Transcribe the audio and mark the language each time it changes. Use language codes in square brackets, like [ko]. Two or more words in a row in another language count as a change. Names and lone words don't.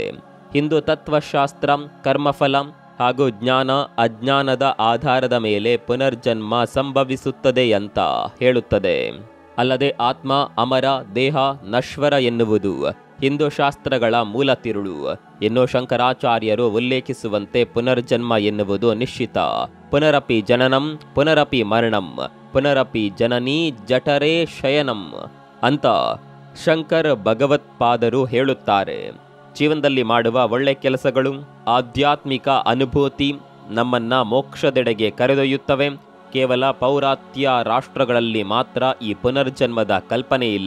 [kn] ಹಿಂದೂ ತತ್ವಶಾಸ್ತ್ರ ಕರ್ಮಫಲ ಹಾಗೂ ಜ್ಞಾನ ಅಜ್ಞಾನದ ಆಧಾರದ ಮೇಲೆ ಪುನರ್ಜನ್ಮ ಸಂಭವಿಸುತ್ತದೆ ಅಂತ ಹೇಳುತ್ತದೆ. ಅಲ್ಲದೆ ಆತ್ಮ ಅಮರ, ದೇಹ ನಶ್ವರ ಎನ್ನುವುದು ಹಿಂದೂ ಶಾಸ್ತ್ರಗಳ ಮೂಲ ತಿರುಳು. ಇನ್ನು ಶಂಕರಾಚಾರ್ಯರು ಉಲ್ಲೇಖಿಸುವಂತೆ ಪುನರ್ಜನ್ಮ ಎನ್ನುವುದು ನಿಶ್ಚಿತ. [sa] ಪುನರಪಿ ಜನನಂ ಪುನರಪಿ ಮರಣಂ ಪುನರಪಿ ಜನನೀ ಜಠರೇ ಶಯನಂ [kn] ಅಂತ ಶಂಕರ್ ಭಗವತ್ಪಾದರು ಹೇಳುತ್ತಾರೆ. ಜೀವನದಲ್ಲಿ ಮಾಡುವ ಒಳ್ಳೆ ಕೆಲಸಗಳು, ಆಧ್ಯಾತ್ಮಿಕ ಅನುಭೂತಿ ನಮ್ಮನ್ನ ಮೋಕ್ಷದೆಡೆಗೆ ಕರೆದೊಯ್ಯುತ್ತವೆ. ಕೇವಲ ಪೌರಾತ್ಯ ರಾಷ್ಟ್ರಗಳಲ್ಲಿ ಮಾತ್ರ ಈ ಪುನರ್ಜನ್ಮದ ಕಲ್ಪನೆ ಇಲ್ಲ.